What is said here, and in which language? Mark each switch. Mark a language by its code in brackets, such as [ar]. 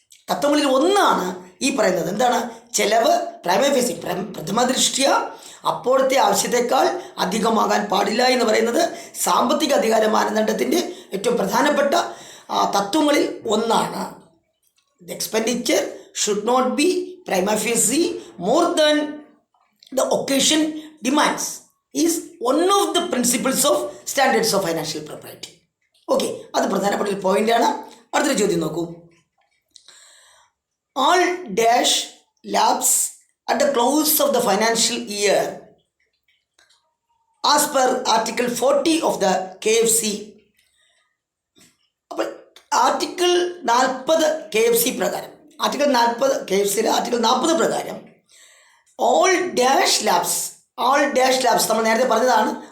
[ml] തത്വങ്ങളിൽ ഒന്നാണ് ഈ പറയുന്നത്. എന്താണ്? ചെലവ് പ്രൈമ ഫേസി പ്രഥമ ദൃഷ്ട്യ അപ്പോഴത്തെ ആവശ്യത്തേക്കാൾ അധികമാകാൻ പാടില്ല എന്ന് പറയുന്നത് സാമ്പത്തിക അധികാര മാനദണ്ഡത്തിൻ്റെ ഏറ്റവും പ്രധാനപ്പെട്ട തത്വങ്ങളിൽ ഒന്നാണ്. [en] The expenditure should not be prima facie more than the occasion demands is one of the principles of standards of financial property. [ml] Okay, അത് പ്രധാനപ്പെട്ട ഒരു പോയിന്റാണ്. അടുത്തൊരു ചോദ്യം നോക്കൂ. [en] All dash lapse at the close of the financial year as per Article 40 of the KFC. [ml] അപ്പോൾ article 40 KFC പ്രകാരം, article 40 KFCയിലെ article 40 പ്രകാരം [en] all dash lapse [ml] നമ്മൾ നേരത്തെ പറഞ്ഞതാണ്.